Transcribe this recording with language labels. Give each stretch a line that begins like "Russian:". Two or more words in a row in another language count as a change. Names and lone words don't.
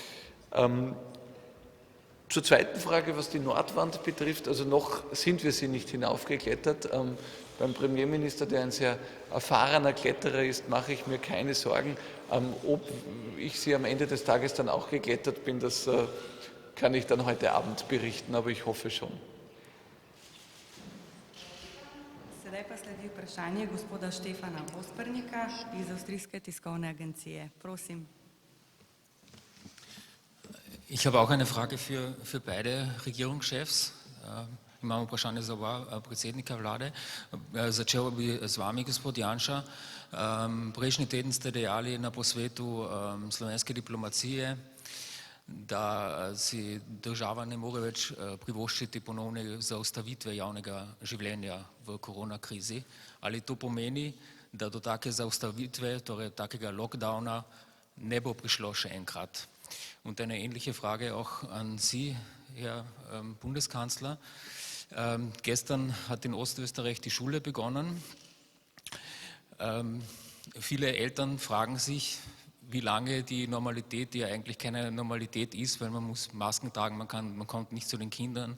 German: Zur zweiten Frage, was die Nordwand betrifft, also noch sind wir sie nicht hinaufgeklettert. Beim Premierminister, der ein sehr erfahrener Kletterer ist, mache ich mir keine Sorgen. Ob ich sie am Ende des Tages dann auch geklettert bin, das kann ich dann heute Abend berichten, aber ich hoffe schon.
Slovenian: Sedaj pa sledi vprašanje gospoda Štefana Ospernika iz Avstrijske tiskovne agencije. Prosim.
German: Ich habe auch eine Frage für beide Regierungschefs.
Slovenian: Imamo vprašanje za oba predsednika vlade. Začel bi z vami, gospod Janša. Prejšnji teden ste dejali na posvetu slovenske diplomacije, da si država ne more več privoščiti ponovne zaustavitve javnega življenja v koronakrizi. Ali to pomeni, da do take zaustavitve, torej takega lockdowna, ne bo prišlo še enkrat?
German: Und eine ähnliche Frage auch an Sie, Herr Bundeskanzler. Gestern hat in Ostösterreich die Schule begonnen. Viele Eltern fragen sich, wie lange die Normalität, die ja eigentlich keine Normalität ist, weil man muss Masken tragen, man kommt nicht zu den Kindern.